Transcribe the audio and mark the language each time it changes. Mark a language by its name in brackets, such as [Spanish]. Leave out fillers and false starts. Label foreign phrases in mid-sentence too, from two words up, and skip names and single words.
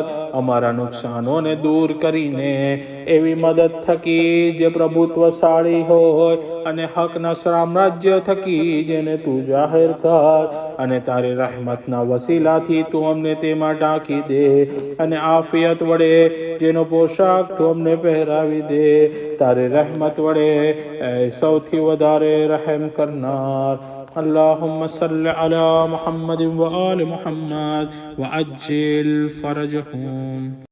[Gujarati] અમારા નુકસાનોને દૂર કરીને એવી મદદ થકી જે પ્રભુત્વશાળી હોય અને હકના સામ્રાજ્ય થકી જેને તું જાહેર કર અને તારી રહેમતના વસીલાથી તું અમને તેમાં ઢાંકી દે અને આફિયત વડે જેનો પોશાક તું અમને પહેરાવી દે. તારી રહેમત વડે સૌથી વધારે રહેમ કરનાર. [Arabic] اللهم صل على محمد وآل محمد وعجل فرجهم.